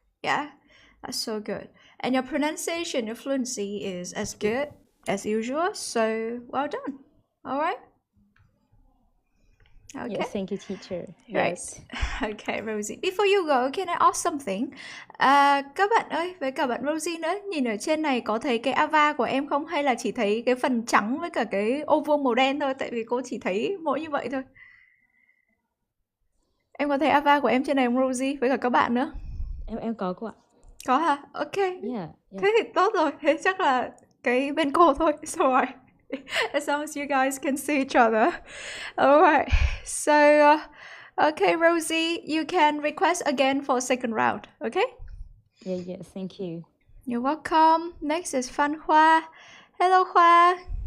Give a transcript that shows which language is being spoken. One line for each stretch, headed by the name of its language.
English: Yeah, that's so good. And your pronunciation, your fluency is as good as usual, so well done. All right. Okay. Yes, thank you, teacher. Right. Yes. Okay, Rosie. Before you go, can I ask something?
Vietnamese: Các bạn ơi, với cả bạn Rosie nữa, nhìn ở trên này có thấy cái avatar của em không? Hay là chỉ thấy cái phần trắng với cả cái ô vuông màu đen thôi? Tại vì cô chỉ thấy mỗi như vậy thôi. Em có thấy avatar của em trên này không Rosie? Với cả các bạn nữa. Em có cô ạ. Có hả? Ok.
English: Yeah.
Vietnamese: Thế thì tốt rồi. Thế chắc là cái bên cô thôi.
English: So as long as you guys can see each other. Alright. So okay, Rosie, you can request again for a second round. Okay? Yeah, thank you. You're welcome. Next is Phan Khoa. Hello, Khoa.